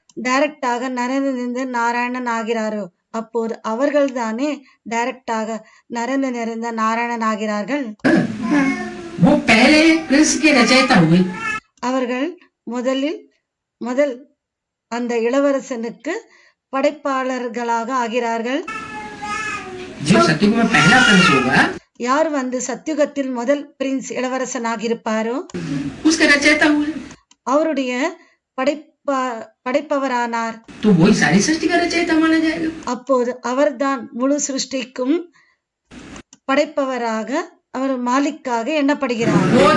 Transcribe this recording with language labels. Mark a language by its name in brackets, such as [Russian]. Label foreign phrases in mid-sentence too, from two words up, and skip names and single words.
[Tamil] டைரக்டாக நரனிலிருந்து நாராயணன் ஆகிறாரோ அப்போது அவர்கள் தானே டைரக்டாக நரனில் இருந்த நாராயணன் ஆகிறார்கள்। [Hindi] वो पहले प्रिंस के रचयिता हुए। [Tamil] அவர்கள் முதல் அந்த இளவரசனுக்கு படைப்பாளர்களாக ஆகிறார்கள்। [Hindi] जो सत्युग में पहला प्रिंस होगा [Tamil] யார் வந்து சத்யுகத்தில் முதல் பிரின்ஸ் இளவரசனாக இருப்பாரோ [Hindi] उसके रचयिता हुए, [Tamil] அவருடைய படைப்பவரானார்। [Hindi] तो वही सारी सृष्टि का रचयिता माना जाएगा। [Tamil] அப்போது அவர்தான் முழு சிருஷ்டிக்கும் படைப்பவராக, அவர் மாலிக்காக எண்ணப்படுகிறார்।